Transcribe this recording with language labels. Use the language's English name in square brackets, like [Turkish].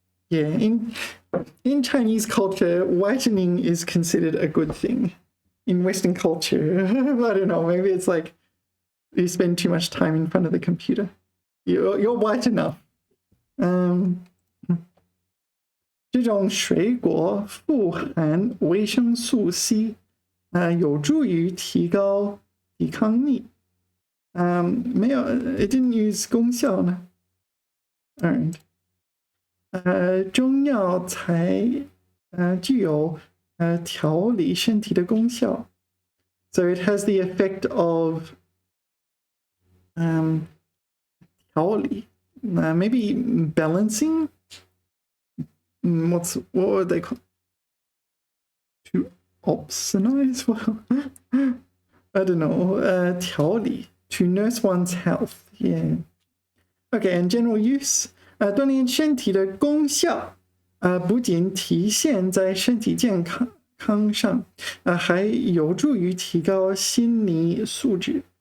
[English] Yeah, in Chinese culture, whitening is considered a good thing. In Western culture, I don't know, maybe it's like you spend too much time in front of the computer. You're white enough. [Chinese] 这种水果富含维生素 C， 有助于提高抵抗力。没有 [English] ，it didn't use 功效呢。All right. [Chinese] 中药材具有调理身体的功效。 [English] So it has the effect of 调理 maybe balancing. What would they call? To opsonize? Well, I don't know. 调理 to nurse one's health. Yeah. Okay, and general use. [Chinese] 锻炼身体的功效不仅体现在身体健康上还有助于提高心理素质。